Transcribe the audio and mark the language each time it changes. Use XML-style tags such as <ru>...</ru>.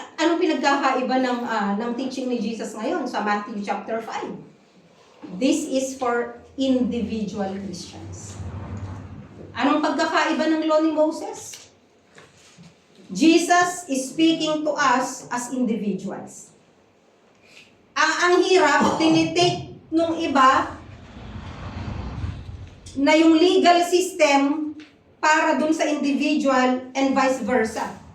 <tl>Anong pinagkakaiba ng teaching ni Jesus ngayon sa Matthew chapter 5?</tl> <en>This is for individual Christians.</en> <tl>Anong pagkakaiba ng law ni Moses?</tl> <en>Jesus is speaking to us as individuals.</en> <tl>Ang hirap, tinitake nung iba na yung legal system para dun sa</tl> <en>individual and vice versa.</en>